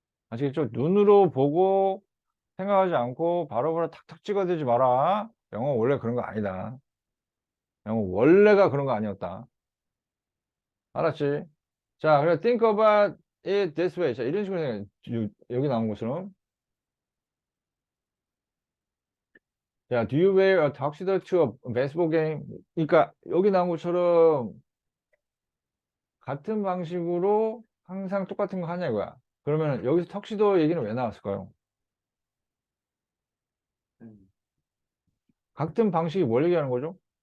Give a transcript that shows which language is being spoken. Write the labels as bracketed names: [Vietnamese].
[Korean] 아시겠죠? 눈으로 보고 생각하지 않고 바로바로 탁탁 찍어대지 마라. 영어 원래 그런 거 아니다. 영어 원래가 그런 거 아니었다. 알았지? 자, 그래 [English] think about it this way. [Korean] 자, 이런 식으로 생각해. 여기 나온 것처럼. [English] 자, do you wear a tuxedo to a baseball game? [Korean] 그러니까 여기 나온 것처럼 같은 방식으로 항상 똑같은 거 하냐 이거야. 그러면 여기서 턱시도 얘기는 왜 나왔을까요? 음. 같은 방식이 뭘 얘기하는 거죠?